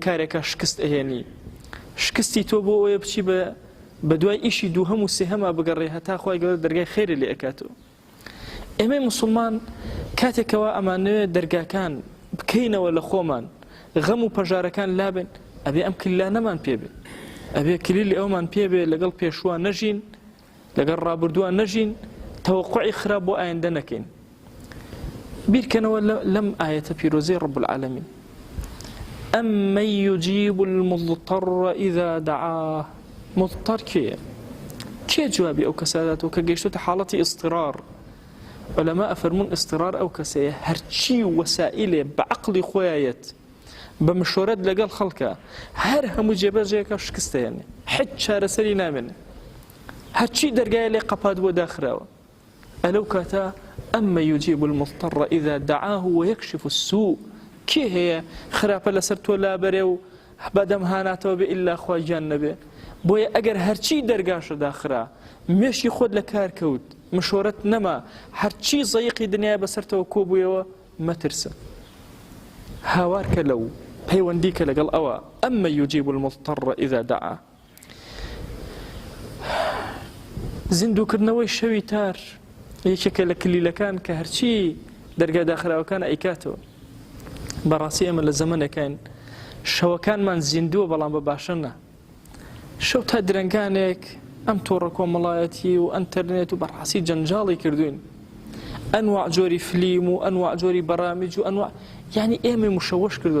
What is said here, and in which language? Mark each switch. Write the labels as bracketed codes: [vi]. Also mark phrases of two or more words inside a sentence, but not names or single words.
[ckb] کارێکە شکست ئەهێنی شکستی تۆ بۆ ئەوەیە بچی بە دوای ئیشی دووهەم و سێهەما بگەڕێ هەتا خوای گەورە دەرگای خێرە لێ ئەکاتەوە ئێمەی موسڵمان کاتێکەوە ئەمانەوێت دەرگاکان بکەینەوە لە خۆمان غەم و پەژارەکان لابن ئەبێ ئەم کلیلانەمان پێبێ ئەبێ کلیلی ئەومان پێبێ لەگەڵ پێشوا نەژین لەگەڵ ڕابردووە نەژین تەوەقوعی خراپ بۆ ئایندە نەکەین بیرکەنەوە لەم ئاەتە پیرۆزەی [ar] ڕەب العالەمین أَمَّن يُجِيبُ الْمُضْطَرَّ إِذَا دَعَاهُ [ckb] مضطر کێ جوابی ئەو کەساداتەوە کە گەیشتوتە حاڵەتی ئیضطرار علەما ئەفەرموون ئیضطرار ئەو کەسەیە هەرچی وەسائلێ بە عەقڵی خۆیایەت بە مشۆرەت لەگەڵ خەڵکە هەر هەموو جێبەجێیەکە شکستەیەنێ حیچ چارەسەری نامێنێ هەرچی دەرگایە لێ قەپات بۆ داخراوە ئەلەو کاتە [ar] أَمَّن يُجِيبُ الْمُضْطَرَّ إِذَا دَعَاهُ وَيَكْشِفُ [ckb] السُّوءَ کێ هەیە خراپە لەسەر تۆ لابەرێ و بەدەم هاناتەوە بێ ئیلا خوا گیان نەبێ بۆیە ئەگەر هەرچی دەرگاشە داخرا مێشی خۆت لە کار کەوت مشۆرەت نەما هەرچی زەیقی دنیای بەسەرتەوە کۆبوویەوە مەترسە هاوارکە لەو پەیوەندیکە لەگەڵ ئەوە ئەمە [ar] یوجیب المضطر إذا دعا [ckb] زیندووکردنەوەی شەوی تار یەکێکە لە کلیلەکان کە هەرچی دەرگا داخراوەکان ئەیکاتەوە بەڕاستی ئێمە لە زەمانێکین شەوەکانمان زیندووە بەڵام بە باشەنە شەو تا درەنگانێک ئەم تۆڕە کۆمەڵایەتی و ئەنتەرنێت و بەڕاستی جەنجاڵی کردوین ئەنواع جۆری فلیم و ئەنواع جۆری بەرامج و ئەنواع یعنی ئێمە مشەوەش کردو